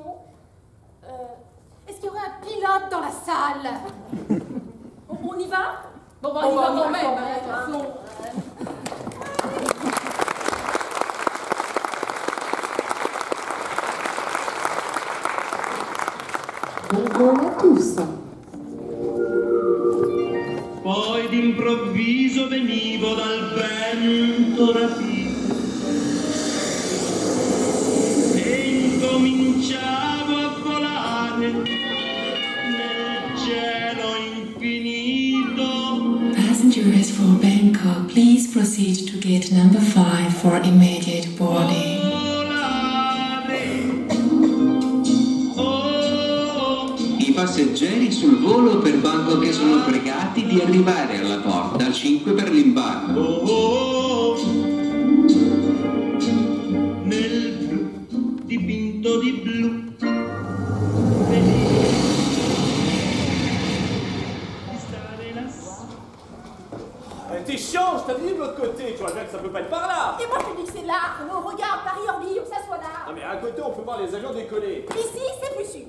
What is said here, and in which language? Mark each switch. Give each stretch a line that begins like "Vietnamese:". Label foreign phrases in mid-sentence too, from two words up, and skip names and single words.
French: Est-ce qu'il y aurait un pilote dans la salle? On y va? Bon, on y va quand même, attention. Bon vol à tous.
Italian: Poi d'improvviso venivo dal vento rapito e incominciavo a volare nel cielo infinito.
English: Passengers for Bangkok, please proceed to gate number 5 for immediate boarding.
Italian: I passeggeri sul volo per Bangkok sono pregati di arrivare alla porta al 5 per l'imbarco. Nel blu dipinto di blu.
French: T'es chiant, je t'avais dit de l'autre côté, tu vois bien que ça peut pas être par là. Et moi je te dis que c'est là. On regarde Paris-Orly, on s'assoit là. Non mais à côté on peut voir les avions décoller. Ici, c'est plus sûr.